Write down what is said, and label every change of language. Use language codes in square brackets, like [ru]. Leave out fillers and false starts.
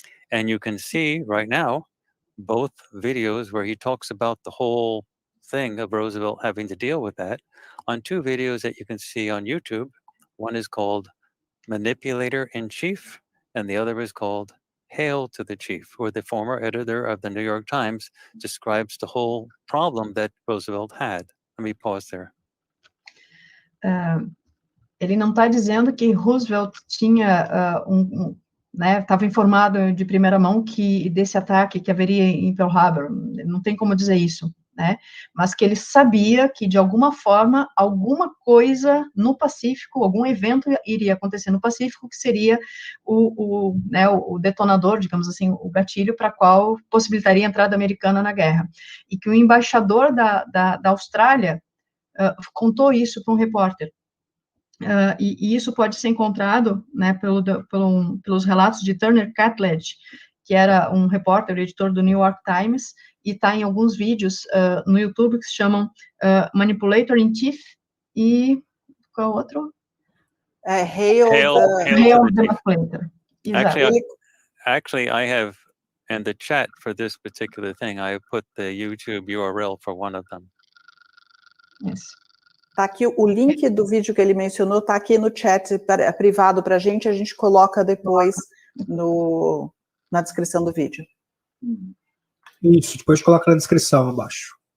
[en] And you can see right now both videos where he talks about the whole thing of Roosevelt having to deal with that on two videos that you can see on YouTube. One is called Manipulator-in-Chief, and the other is called Hail to the Chief, where the former editor of the New York Times describes the whole problem that Roosevelt had. Let me pause there. [pt] Ele não está dizendo que Roosevelt tinha estava informado de primeira mão que desse ataque que haveria em Pearl Harbor, não tem como dizer isso, né? Mas que ele sabia que, de alguma forma, alguma coisa no Pacífico, algum evento iria acontecer no Pacífico, que seria o detonador, digamos assim, o gatilho para qual possibilitaria a entrada americana na guerra. E que o embaixador da Austrália contou isso para um repórter. E isso pode ser encontrado, né, pelos relatos de Turner Catledge, que era um repórter, editor do New York Times, e está em alguns vídeos no YouTube que se chamam Manipulator-in-Chief e qual outro? [en] Hail the Manipulator. Actually, I have, in the chat for this particular thing, I have put the YouTube URL for one of them. Yes. [pt] Tá aqui o link do vídeo que ele mencionou, tá aqui no chat privado para a gente coloca depois na descrição do vídeo. Isso, depois coloca na descrição abaixo.